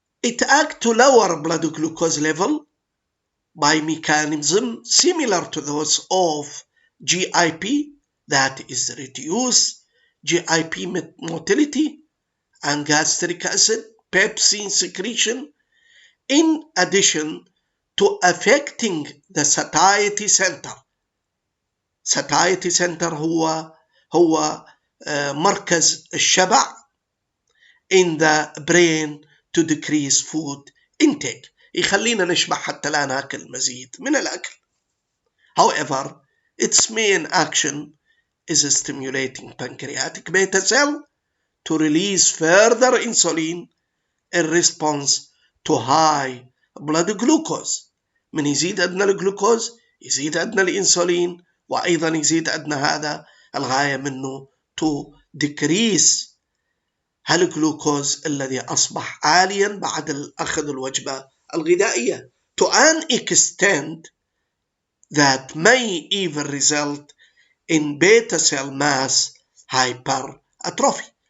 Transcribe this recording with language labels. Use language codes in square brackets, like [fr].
[en] It acts to lower blood glucose level by mechanism similar to those of GIP, that is reduce GIP motility and gastric acid pepsin secretion, in addition to affecting the satiety center. satiety center [ar] هو مركز الشبع [en] in the brain to decrease food intake. [ar] يخلينا نشبع حتى لا ناكل مزيد من الأكل. [en] However, its main action is stimulating pancreatic beta cell to release further insulin in response to high blood glucose. [ar] من يزيد عندنا الجلوكوز يزيد عندنا الانسولين، وأيضا يزيد عندنا هذا الغاية منه [en] to decrease [ar] هالجلوكوز الذي أصبح عاليا بعد أخذ الوجبة الغذائية [en] to an extent that may even result in beta cell mass hypertrophy.